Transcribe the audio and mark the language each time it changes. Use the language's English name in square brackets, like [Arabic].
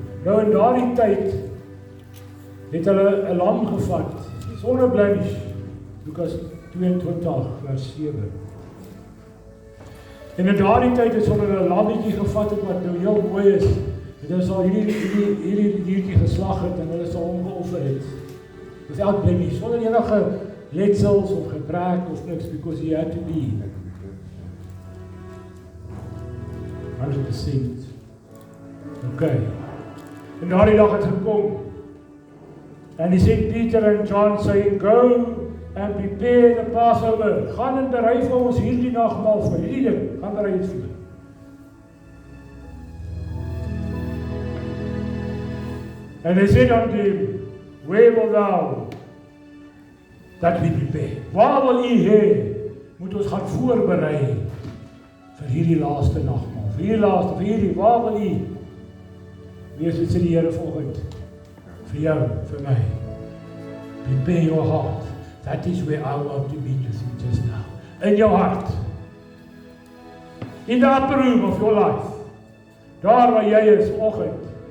[Afrikaans] Nou in daardie tyd het hulle 'n lam gevat, sonder blemish. Lukas 22 vers 7. En in daardie tyd het hulle 'n lammetjie gevat wat nou heel mooi is. En hulle sal hierdie diertjie geslag het en hulle sal hom geoffer het. [English] Without blemish, [Afrikaans] sonder enige letsels of gebrek of niks, [English] because he had to be 100%. Okay. [Afrikaans] En daardie dag het gekom. [English] And he sent Peter and John saying, go and prepare the Passover. [Afrikaans] Gaan en berei vir ons hierdie nagmaal vir hierdie ding. Gaan berei dit vir. [English] And they said unto him, where wilt thou that we prepare? [Afrikaans] Waar wil u hê moet ons gaan voorberei vir hierdie laaste nagmaal? Vir hierdie, waar wil u? Wees dit sê die Here volgend. Vir jou, vir my. [English] Prepare your heart. That is where I want to meet with you just now. In your heart. In the upper room of your life. [Afrikaans] Daar waar jy is, vanoggend.